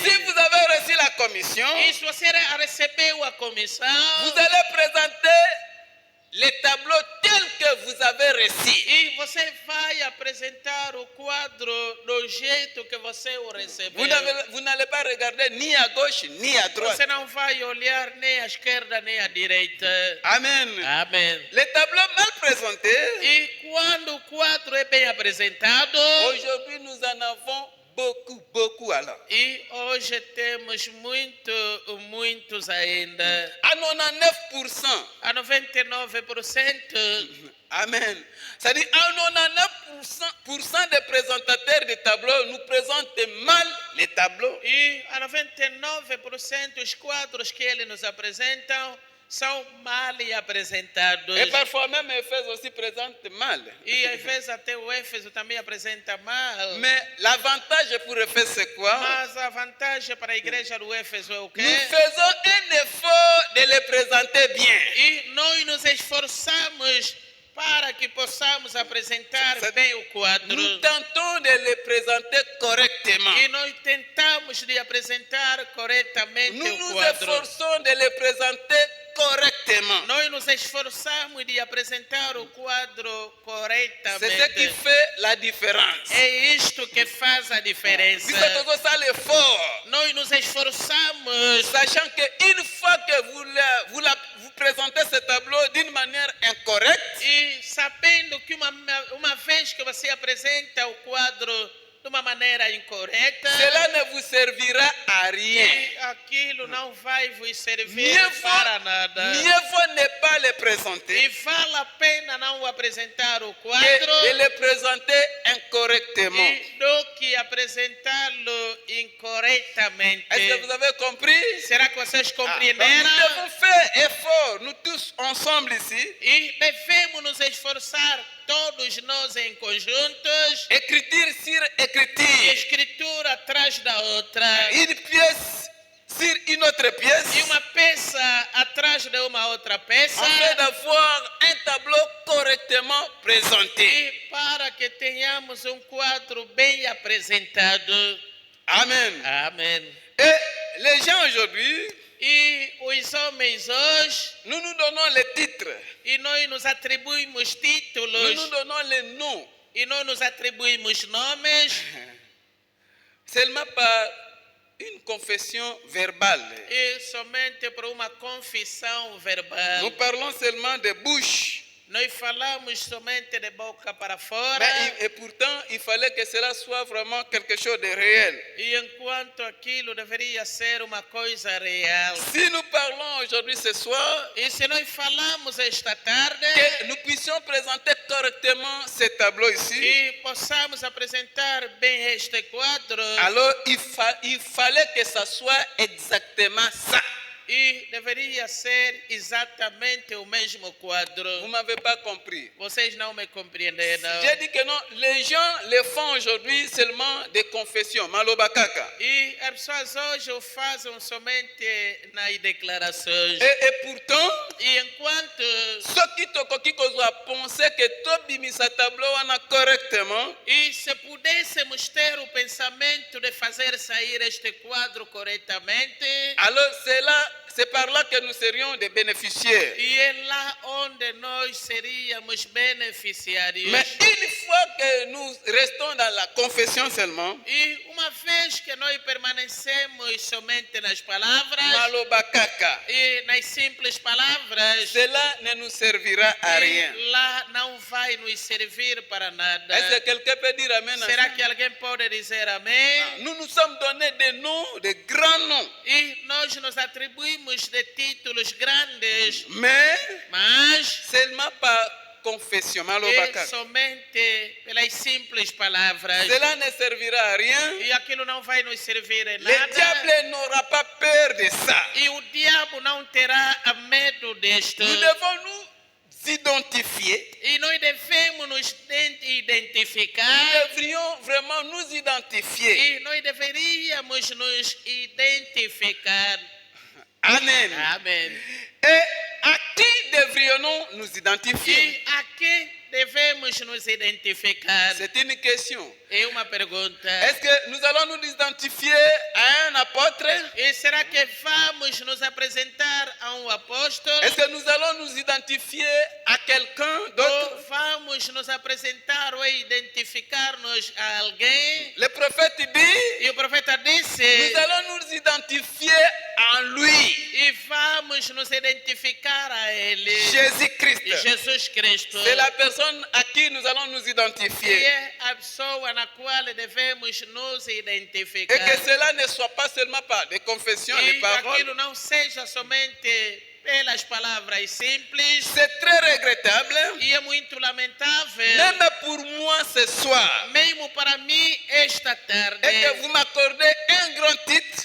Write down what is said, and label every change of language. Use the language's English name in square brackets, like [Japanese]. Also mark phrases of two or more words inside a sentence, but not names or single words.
[French] Si vous avez reçu la commission, [Portuguese] E se você recebeu a comissão, [French] vous allez présenter les tableaux tels que vous avez reçus. [Portuguese] e você vai apresentar o quadro do jeito que você o recebeu. [French] Vous n'allez pas regarder ni à gauche ni à droite. [Portuguese] Você não vai olhar nem à esquerda nem à direita. [French] Amen. [Portuguese] Amém. [French] Les tableaux mal présentés, [Portuguese] E quando o quadro é bem apresentado, [French] aujourd'hui nous en avons beaucoup alors. [Portuguese] E hoje temos muitos ainda. [French] À 99%. [Portuguese] A 99%. [French] Amen. C'est-à-dire, à 99% des présentateurs de tableaux nous présentent mal les tableaux. [Portuguese] E a 99% os quadros que eles nos apresentam são mal apresentados. [French] Et parfois même Éphèse aussi présente mal. [Portuguese] E às vezes até o Éfeso também apresenta mal. [French] Mais l'avantage pour Éphèse c'est quoi? [Portuguese] Mas a vantagem para a igreja do Éfeso é o quê? [French] Nous faisons un effort de les présenter bien. [Portuguese] E nós nos esforçamos para que possamos apresentar bem o quadro. [French] Nous tentons de les présenter correctement. [Portuguese] E nós tentamos de apresentar corretamente [French] Nous [Portuguese] o [French] nous [Portuguese] quadro. [French] efforçons de les présenter correctement. [Portuguese] Nós nos esforçamos de apresentar o quadro corretamente. [French] C'est ce qui fait la différence. [Portuguese] É isto que faz a diferença. [French] Vous faites aussi ça l'effort. [Portuguese] Nós nos esforçamos, [French] Sachant qu'une fois que vous présentez ce tableau d'une manière incorrecte, [Portuguese] e sabendo que uma vez que você apresenta o quadro de uma maneira incorreta, [French] cela ne vous servira à rien. [Portuguese] e aquilo não vai vos servir [French] Mieux [Portuguese] para nada. [French] vaut ne pas les présenter [Portuguese] E vale a pena não apresentar o [French] que [Portuguese] quadro [French] de les présenter incorrectement. [Portuguese] e do que apresentá-lo incorretamente. [French] Est-ce que vous avez compris? [Portuguese] Será que vocês [French] Donc, [Portuguese] compreenderam? [French] nous devons faire effort, nous tous ensemble ici. [Portuguese] E devemos nos esforçar, todos nós em conjuntos, [French] Écriture sur écriture. [Portuguese] escritura atrás da outra, [French] Une pièce sur une autre pièce. [Portuguese] e uma peça atrás de uma outra peça, [French] Afin d'avoir un tableau correctement présenté. [Portuguese] e para que tenhamos um quadro bem apresentado. [French] Amen. [Portuguese] Amém. [French] Et les gens aujourd'hui, [Portuguese] E os homens hoje, [French] nous nous donnons les titres, [Portuguese] e nós nos atribuímos [French] nous [Portuguese] títulos, [French] nous donnons les noms, [Portuguese] e nós nos atribuímos nomes, [French] seulement par une confession verbale. [Portuguese] e somente por uma confissão verbal. [French] Nous parlons seulement de bouche. [Portuguese] Nós falamos somente de boca para fora, [French] Et pourtant, il fallait que cela soit vraiment quelque chose de réel. [Portuguese] e enquanto aquilo deveria ser uma coisa real. [French] Si nous parlons aujourd'hui ce soir, [Portuguese] E se nós falamos esta tarde, [French] que nous puissions présenter correctement ce tableau ici, [Portuguese] e possamos apresentar bem este quadro, [French] alors il fallait que ça soit exactement ça. [Portuguese] e deveria ser exatamente o mesmo quadro. [French] Vous ne m'avez pas compris. [Portuguese] Vocês não me compreenderam. [French] J'ai dit que non, les gens le font aujourd'hui seulement des confessions, malobakaka. [Portuguese] E as pessoas hoje o fazem somente nas declarações. [French] Et pourtant, [Portuguese] E enquanto [French] ceux qui [Lingala] tokoki kozwa [French] penser que [Lingala] tobimisa tableau wana [French] correctement, [Portuguese] e se pudéssemos ter o pensamento de fazer sair este quadro corretamente, [French] alors c'est par là que nous serions des bénéficiaires. [Portuguese] e é lá onde nós seríamos beneficiários. [French] Mais une fois que nous restons dans la confession seulement, [Portuguese] E uma vez que nós permanecemos somente nas palavras, [French] malobakaka, [Portuguese] e nas simples palavras, [French] cela ne nous servira à rien. [Portuguese] e lá não vai nos servir para nada. [French] Est-ce que quelqu'un peut dire amen à [Portuguese] Será [French] ça? [Portuguese] que alguém pode dizer amém? [French] Nous nous sommes donnés des noms, des grands noms. [Portuguese] E nós nos atribuímos de títulos grandes, [French] Mais [Portuguese] mas [French] seulement par confession, [Portuguese] é [French] malobakaka. [Portuguese] somente pelas simples palavras. [French] Cela ne servira à rien. [Portuguese] E aquilo não vai nos servir em [French] Le [Portuguese] nada. [French] diable n'aura pas peur de ça. [Portuguese] E o diabo não terá medo disto. [French] Nous devons nous identifier. [Portuguese] E nós devemos nos [French] Nous [Portuguese] identificar. [French] devrions vraiment nous identifier. [Portuguese] E nós deveríamos nos identificar. [French] Amen. [Portuguese] Amém. [French] Et à qui devrions-nous nous identifier? [Portuguese] E a quem devemos nos identificar? [French] C'est une question. [Portuguese] É uma pergunta. [French] Est-ce que nous allons nous identifier à un apôtre? [Portuguese] E será que vamos nos apresentar a um apóstolo? [French] Est-ce que nous allons nous identifier à quelqu'un d'autre? [Portuguese] Ou vamos nos apresentar ou identificar-nos a alguém? [French] Le prophète dit, [Portuguese] E o profeta [French] nous [Portuguese] disse: [French] allons nous identifier à en lui. [Portuguese] e vamos nos identificar a Ele. [French] Jésus-Christ. [Portuguese] Jesus Cristo. [French] C'est la personne à qui nous allons nous [Portuguese] E [French] identifier. [Portuguese] é a pessoa na qual devemos nos [French] Et [Portuguese] identificar. [French] que cela ne soit pas seulement par des confessions, des [Portuguese] E [French] paroles. [Portuguese] aquilo não seja somente pelas palavras simples. [French] C'est très regrettable. [Portuguese] E é muito lamentável, [French] Même pour moi ce soir. [Portuguese] mesmo para mim esta tarde, [French] Et que vous m'accordez un grand titre.